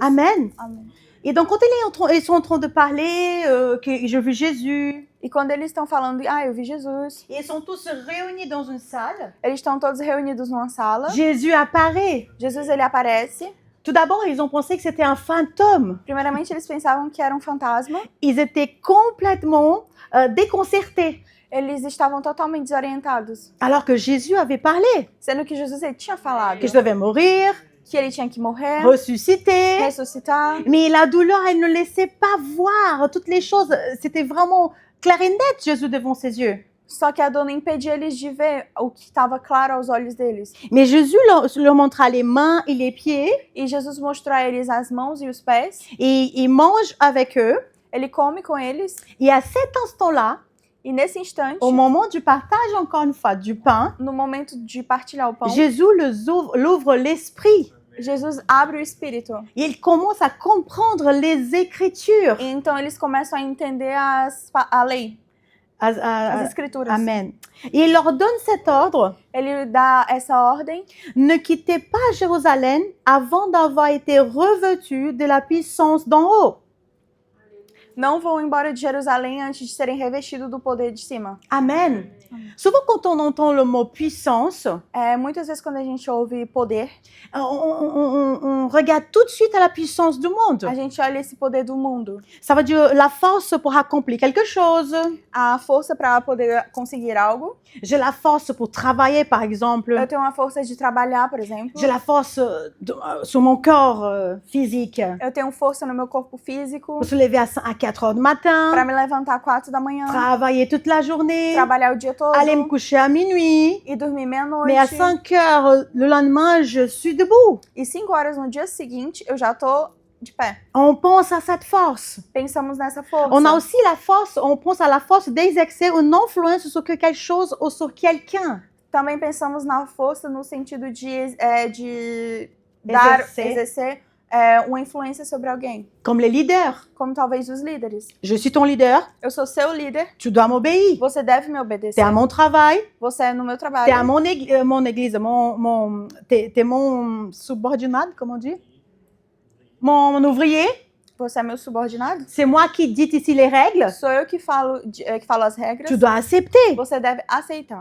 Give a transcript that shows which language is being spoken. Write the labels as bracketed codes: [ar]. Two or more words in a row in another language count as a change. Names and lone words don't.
[fr] Amen. [pt] Amém. [fr] Et donc quand ils sont en train de parler que j'ai vu Jésus, [pt] E quando eles estão falando, eu vi Jesus, [fr] ils sont tous réunis dans une salle, [pt] eles estão todos reunidos numa sala, [fr] Jésus apparaît. [pt] Jesus ele aparece. [fr] Tout d'abord, ils ont pensé que c'était un fantôme. [pt] Primeiramente eles pensavam que era um fantasma, [fr] Ils étaient complètement déconcertés, [pt] eles estavam totalmente desorientados, [fr] alors que Jésus avait parlé, [pt] sendo que Jesus ele tinha falado [fr] que je devais mourir, [pt] que ele tinha que morrer, [fr] ressusciter. [pt] ressuscitar, [fr] Mais la douleur, elle ne laissait pas voir toutes les choses. C'était vraiment clair et net, Jésus, devant ses yeux. [pt] só que a dor não impedia eles de ver o que estava claro aos olhos deles. [fr] Mais Jésus leur montra les mains et les pieds, [pt] E Jesus mostrou a eles as mãos e os pés, [fr] et il mange avec eux. [pt] ele come com eles, [fr] Et à cet instant-là, [pt] e nesse instante, [fr] au moment du partage, encore une fois, du pain, [pt] no momento de partilhar o pão, [fr] Jésus l'ouvre l'esprit. [pt] Jesus abre o espírito. [fr] Et il commence à comprendre les Écritures. [pt] E então eles começam a entender a lei, as escrituras. [fr] Amen. Et il leur donne cet ordre. [pt] Ele dá essa ordem: [fr] Ne quittez pas Jérusalem avant d'avoir été revêtus de la puissance d'en haut. [pt] não vão embora de Jerusalém antes de serem revestidos do poder de cima. [fr] Amen. Souvent, quand on entend le mot puissance, [pt] Muitas vezes quando a gente ouve poder, [fr] on regarde tout de suite à la puissance du monde. [pt] a gente olha esse poder do mundo. [fr] Ça veut dire la force pour accomplir quelque chose. [pt] A força para poder conseguir algo. [fr] J'ai la force pour travailler, par exemple. [pt] Eu tenho uma força de trabalhar, por exemplo. [fr] J'ai la force sur mon corps physique [pt] Eu tenho força no meu corpo físico [fr] pour se lever à 4 4 heures du matin, [pt] para me levantar às 4 da manhã, [fr] travailler toute la journée, [pt] trabalhar o dia todo [fr] aller me coucher à minuit. [pt] e dormir [fr] Mais à [pt] meia-noite. [fr] 5 heures le lendemain, je suis debout. [pt] E 5 horas no dia seguinte, eu já tô de pé. [fr] On pense à cette force. [pt] Pensamos nessa força. [fr] On a aussi la force, on pense à la force d'exercer une influence sur quelque chose ou sur quelqu'un. [pt] Também pensamos na força no sentido de dar, exercer uma influência sobre alguém. [fr] Comme les leaders. [pt] Como talvez os líderes. [fr] Je suis ton leader, [pt] Eu sou seu líder, [fr] tu dois m'obéir. [pt] você deve me [fr] T'es [pt] obedecer. [fr] à mon travail, [pt] Você é no meu [fr] t'es à [pt] trabalho, [fr] mon église, t'es mon subordinate, comment on dit? Mon ouvrier. [pt] você é meu subordinado. [fr] C'est moi qui dicte ici les règles. [pt] Sou eu que falo as regras. [fr] Tu dois accepter. [pt] Você deve aceitar.